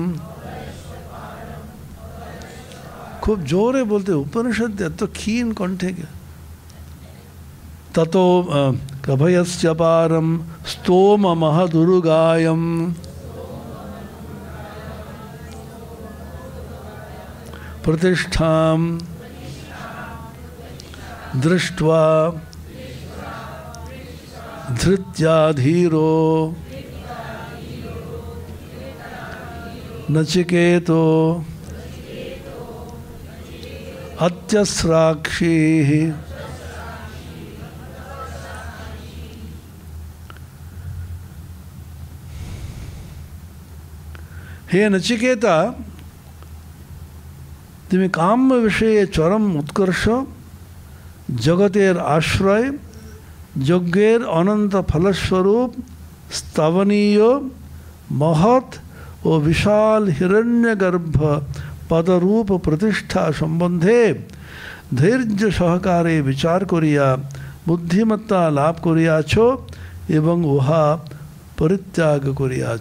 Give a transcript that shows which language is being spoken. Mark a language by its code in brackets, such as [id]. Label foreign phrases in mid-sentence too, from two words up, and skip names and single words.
[bn] খুব জোরে বলতে, উপনিষদ এত ক্ষীণ কণ্ঠে, [sa] ততো অভয়স্য পারম স্তোম মহদুর্গায়ম প্রতিষ্ঠাম दृष्ट्वा धृत्या धीरो नचिकेतो अत्यस्राक्षी। हे नचिकेता, [bn] তুমি কাম্য বিষয়ে চরম উৎকর্ষ, জগতের আশ্রয়, যজ্ঞের অনন্ত ফলস্বরূপ, স্তবনীয় মহৎ ও বিশাল হিরণ্যগর্ভ পদরূপ প্রতিষ্ঠা সম্বন্ধে ধৈর্য সহকারে বিচার করিয়া বুদ্ধিমত্তা লাভ করিয়াছ এবং উহা পরিত্যাগ করিয়াছ।